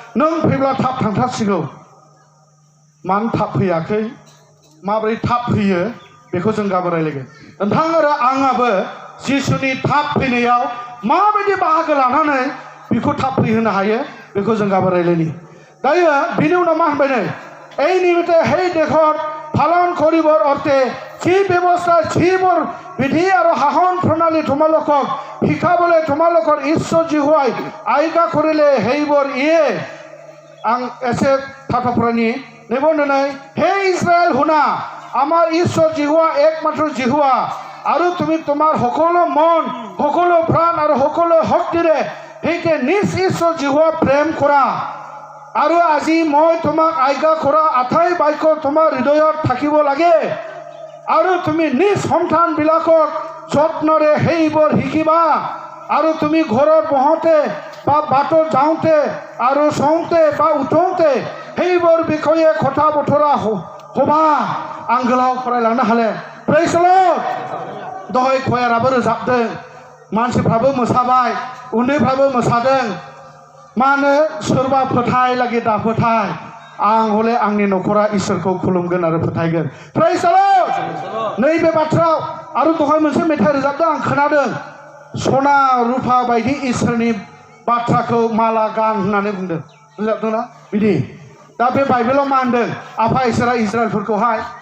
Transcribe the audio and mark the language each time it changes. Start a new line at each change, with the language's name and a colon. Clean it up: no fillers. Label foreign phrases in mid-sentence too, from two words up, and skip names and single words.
Bodo: नों फैब्ला थाब थांथारसिगौ मानो थाब फैयाखै माबोरै थाब फैयो बेखौ जों गाबोन रायलायगोन नोंथां आरो आंहाबो जिसुनि थाब फैनायाव माबायदि बाहागो लानानै बेखौ थाब फैहोनो हायो बेखौ जों गाबोन रायलायनि दायो बिनि उनाव मा होनबाय नै
Assamese: এই নিমিত্তে সেই দেশত পালন কৰিবৰ অৰ্থে যি ব্যৱস্থা যিবোৰ বিধি আৰু শাসন প্ৰণালী তোমালোকক শিকাবলৈ তোমালোকৰ ঈশ্বৰ জিহুৱাই আজ্ঞা কৰিলে সেইবোৰ ইয়ে
Bodo: आं एसे थाथा फरायनि निबन्धनै हे
Assamese: इस्राएल শুনা আমাৰ ঈশ্বৰ জিহুৱা একমাত্ৰ জিহুৱা আৰু তুমি তোমাৰ সকলো মন সকলো প্ৰাণ আৰু সকলো শক্তিৰে সেইকে নিজ ঈশ্বৰ জিহুৱা প্ৰেম কৰা আৰু আজি মই তোমাক আজ্ঞা কৰা আঠাই বাক্য তোমাৰ হৃদয়ত থাকিব লাগে আৰু তুমি নিজ সন্তানবিলাকক যত্নৰে সেইবোৰ শিকিবা আৰু তুমি ঘৰত বহোঁতে বা বাটত যাওঁতে আৰু চওঁতে বা উঠোঁতে সেইবোৰ বিষয়ে কথা বতৰা হ'বা
Bodo: आं गोलाव फरायलांनो हाले
English: praise the
Bodo: लर्ड दहाय खयाराबो रोजाबदों मानसिफ्राबो मोसाबाय उन्दैफ्राबो मोसादों मानो सोरबा फोथाय लागि दा फोथाय आं हले आंनि न'खरा इसोरखौ खुलुमगोन आरो फोथायगोन
English: praise the Lord
Bodo: नैबे बाथ्रायाव आरो दहाय मोनसे मेथाइ रोजाबदों आं खोनादों सना रुफा बायदि इसोरनि बाथ्राखौ माला गान होननानै बुंदों रोजाबदोंना बिदि दा बे बाइबेलाव मा होनदों आफा इसोरा इजराइलफोरखौहाय